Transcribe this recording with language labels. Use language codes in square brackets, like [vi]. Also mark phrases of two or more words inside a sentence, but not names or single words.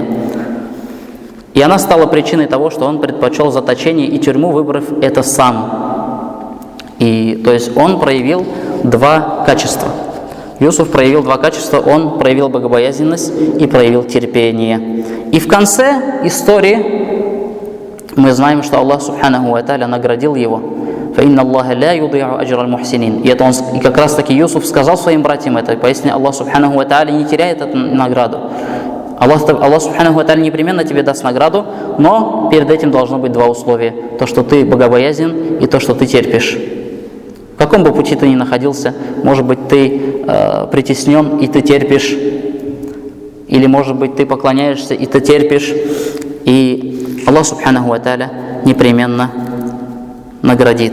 [ru] И она стала причиной того, что он предпочел заточение и тюрьму, выбрав это сам. И то есть он проявил 2 качества. Юсуф проявил 2 качества, он проявил богобоязненность и проявил терпение. И в конце истории мы знаем, что [ar] الله سبحانه وتعالى [ru] наградил его. [ar] فَإِنَّ اللَّهَ لَا يُضِيعُ أَجْرَ الْمُحْسِنِينَ. [ru] И как раз таки Юсуф сказал своим братьям это, поясни, [ar] الله سبحانه وتعالى [ru] не теряет эту награду. [ar] الله سبحانه وتعالى [ru] непременно тебе даст награду, но перед этим должно быть 2 условия. То, что ты богобоязнен, и то, что ты терпишь. В каком бы пути ты ни находился, может быть, ты притеснен, и ты терпишь, или, может быть, ты поклоняешься, и ты терпишь, и [ar] الله سبحانه وتعالى [ru] непременно наградит.